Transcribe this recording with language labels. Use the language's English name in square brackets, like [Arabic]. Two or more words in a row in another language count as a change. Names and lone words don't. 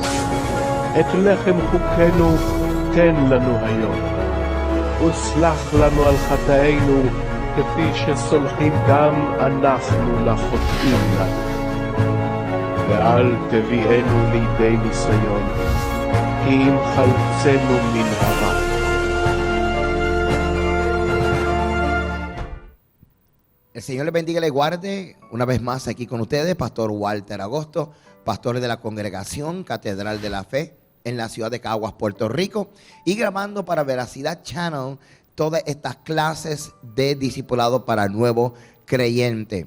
[Hebrew] את לחם חוקנו תן לנו היום, וסלח לנו על חטאינו כפי שסולחים גם אנחנו לחוטאים לנו. ואל תביאנו לידי ניסיון, כי אם חלצנו מן הרע. [Spanish] El Señor les bendiga y les guarde. Una vez más aquí con ustedes, Pastor Walter Agosto, pastor de la Congregación Catedral de la Fe en la ciudad de Caguas, Puerto Rico, y grabando para Veracidad Channel todas estas clases de discipulado para nuevo creyente.